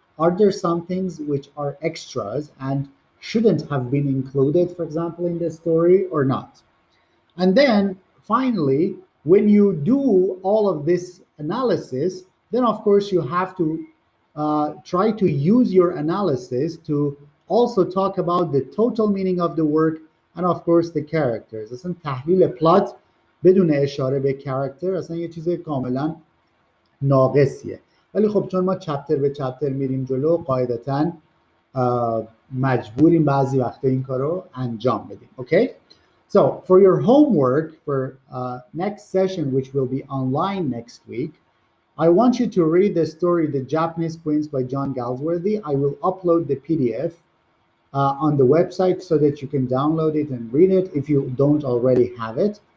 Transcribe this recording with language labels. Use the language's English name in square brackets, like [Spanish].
[English] Are there some things which are extras and shouldn't have been included, for example, in the story or not? And then finally, when you do all of this analysis, then of course you have to try to use your analysis to also talk about the total meaning of the work and of course the characters. [Persian] اصلا تحلیل پلات بدون اشاره به character اصلا یه چیز کاملا ناقصیه. ولی خب چون ما چپتر به چپتر میریم جلو قاعدتاً مجبوریم بعضی وقتا این کارو انجام بدیم. [English] Okay? So for your homework for next session, which will be online next week, I want you to read the story The Japanese Queens by John Galsworthy. I will upload the PDF on the website so that you can download it and read it if you don't already have it.